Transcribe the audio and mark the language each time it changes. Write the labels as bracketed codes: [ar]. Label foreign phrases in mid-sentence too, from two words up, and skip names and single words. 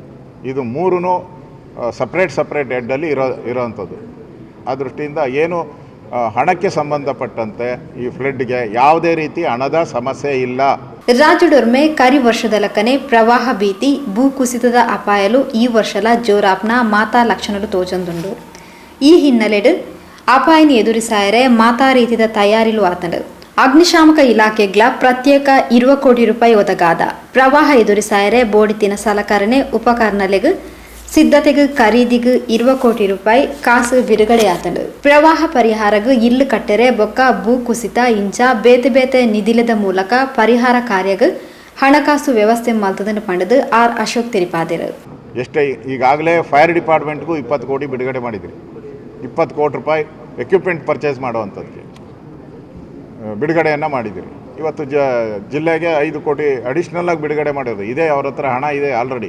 [kn] ಇದು ಮೂರೂ ಸಪ್ರೇಟ್ ಹೆಡ್ಡಲ್ಲಿ ಇರೋವಂಥದ್ದು. ಆ ದೃಷ್ಟಿಯಿಂದ ಏನು ಹಣಕ್ಕೆ ಸಂಬಂಧಪಟ್ಟಂತೆ ಈ ಫ್ಲಡ್ಗೆ ಯಾವುದೇ ರೀತಿ ಹಣದ ಸಮಸ್ಯೆ ಇಲ್ಲ. [tcy] ರಾಜಡೊರ್ಮೆ ಕರಿ ವರ್ಷದಲಕನೆ ಪ್ರವಾಹ ಭೀತಿ ಭೂಕುಸಿತದ ಅಪಾಯಲು ಈ ವರ್ಷಲ ಜೋರಾಪ್ನ ಮಾತಾ ಲಕ್ಷಣಗಳು ತೋಜೊಂದುಂಡು. ಈ ಹಿನ್ನೆಲೆಡು ಅಪಾಯನ ಎದುರಿಸಾಯರೆ ಮಾತಾ ರೀತಿದ ತಯಾರಿಲು ಆತಂಡು. ಅಗ್ನಿಶಾಮಕ ಇಲಾಖೆಗಳ ಪ್ರತ್ಯೇಕ 20 ಕೋಟಿ ರೂಪಾಯಿ ಒದಗಾದ ಪ್ರವಾಹ ಎದುರಿಸಾಯರೆ ಬೋಡಿತಿನ ಸಲಕರಣೆ ಉಪಕರಣಲೆಗೆ ಸಿದ್ಧತೆಗೆ ಖರೀದಿಗೆ 20 ಕೋಟಿ ರೂಪಾಯಿ ಕಾಸು ಬಿಡುಗಡೆಯಾತಂಡು. ಪ್ರವಾಹ ಪರಿಹಾರಗೂ ಇಲ್ಲು ಕಟ್ಟರೆ ಬೊಕ್ಕ ಭೂ ಕುಸಿತ ಇಂಚ ಬೇತೆ ನಿಧಿಲದ ಮೂಲಕ ಪರಿಹಾರ ಕಾರ್ಯಗೆ ಹಣಕಾಸು ವ್ಯವಸ್ಥೆ ಮಲ್ತದನ್ನು ಪಂಡದು ಆರ್ ಅಶೋಕ್ ತಿಳಿಪಾದರು. [kn] ಎಷ್ಟೇ ಈಗಾಗಲೇ ಫೈರ್ ಡಿಪಾರ್ಟ್ಮೆಂಟ್ಗೂ 20 ಕೋಟಿ ಬಿಡುಗಡೆ ಮಾಡಿದ್ರಿ. 20 ಕೋಟಿ ರೂಪಾಯಿ [en] equipment purchase [kn] ಮಾಡುವಂಥದ್ದಕ್ಕೆ ಬಿಡುಗಡೆಯನ್ನು ಮಾಡಿದ್ದೀರಿ. ಇವತ್ತು ಜಿಲ್ಲೆಗೆ 5 ಕೋಟಿ ಅಡಿಷ್ನಲ್ಲಾಗಿ ಬಿಡುಗಡೆ ಮಾಡೋದು ಇದೆ. ಅವ್ರ ಹತ್ರ ಹಣ ಇದೆ ಆಲ್ರೆಡಿ.